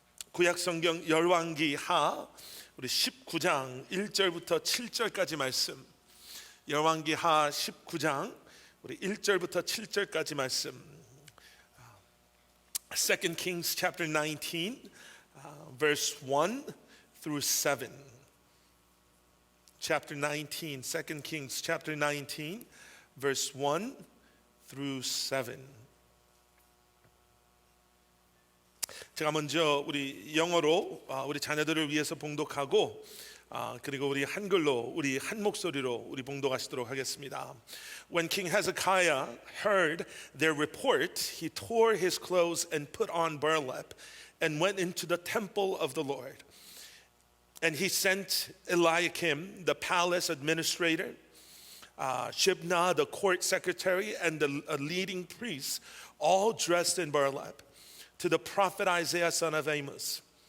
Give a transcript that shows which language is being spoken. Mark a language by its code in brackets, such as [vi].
[ko] 구약성경 열왕기하 우리 19장 1절부터 7절까지 말씀, 열왕기하 19장 우리 1절부터 7절까지 말씀, [en] 2 Kings chapter 19 verse 1 through 7. Chapter 19, 2 Kings chapter 19 verse 1 through 7. [ko] 제가 먼저 우리 영어로 우리 자녀들을 위해서 봉독하고 그리고 우리 한글로 우리 한 목소리로 우리 봉독하시도록 하겠습니다. [en] When King Hezekiah heard their report, he tore his clothes and put on burlap and went into the temple of the Lord. And he sent Eliakim, the palace administrator, Shebna, the court secretary, and the leading priests, all dressed in burlap, to the prophet Isaiah, son of Amos.